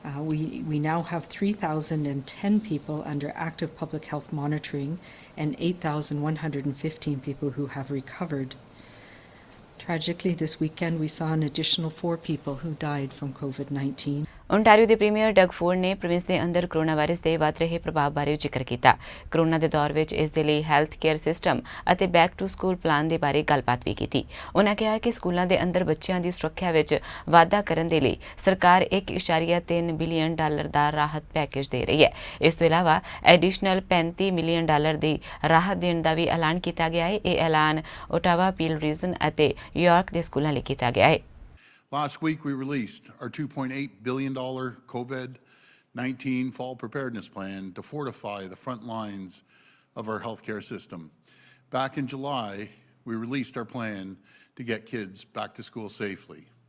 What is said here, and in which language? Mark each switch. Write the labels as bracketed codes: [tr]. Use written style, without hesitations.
[en] We now have 3,010 people under active public health monitoring and 8,115 people who have recovered. Tragically, this weekend we saw an additional 4 people who died from COVID-19. [pa] Ontario ਦੇ premier Doug Ford ਨੇ province ਦੇ ਅੰਦਰ corona virus ਦੇ ਵੱਧ ਰਹੇ ਪ੍ਰਭਾਵ ਬਾਰੇ ਜ਼ਿਕਰ ਕੀਤਾ। ਕਰੋਨਾ ਦੇ ਦੌਰ ਵਿੱਚ ਇਸ ਦੇ ਲਈ ਹੈਲਥ ਕੇਅਰ ਸਿਸਟਮ ਅਤੇ ਬੈਕ ਟੂ ਸਕੂਲ ਪਲਾਨ ਦੇ ਬਾਰੇ ਗੱਲਬਾਤ ਵੀ ਕੀਤੀ। ਉਹਨਾਂ ਕਿਹਾ ਕਿ ਸਕੂਲਾਂ ਦੇ ਅੰਦਰ ਬੱਚਿਆਂ ਦੀ ਸੁਰੱਖਿਆ ਵਿੱਚ ਵਾਧਾ ਕਰਨ ਦੇ ਲਈ ਸਰਕਾਰ $1.3 ਬਿਲੀਅਨ ਦਾ ਰਾਹਤ ਪੈਕੇਜ ਦੇ ਰਹੀ ਹੈ। ਇਸ ਤੋਂ ਇਲਾਵਾ ਐਡੀਸ਼ਨਲ $35 ਮਿਲੀਅਨ ਦੀ ਰਾਹਤ ਦੇਣ ਦਾ ਵੀ ਐਲਾਨ ਕੀਤਾ ਗਿਆ ਹੈ। ਇਹ ਐਲਾਨ ਓਟਾਵਾ, ਪੀਲ ਰੀਜਨ ਅਤੇ ਯਾਰਕ ਦੇ ਸਕੂਲਾਂ ਲਈ ਕੀਤਾ ਗਿਆ ਹੈ। [en] Last week, we released our $2.8 billion COVID-19 fall preparedness plan to fortify the front lines of our healthcare system. Back in July, we released our plan to get kids back to school safely.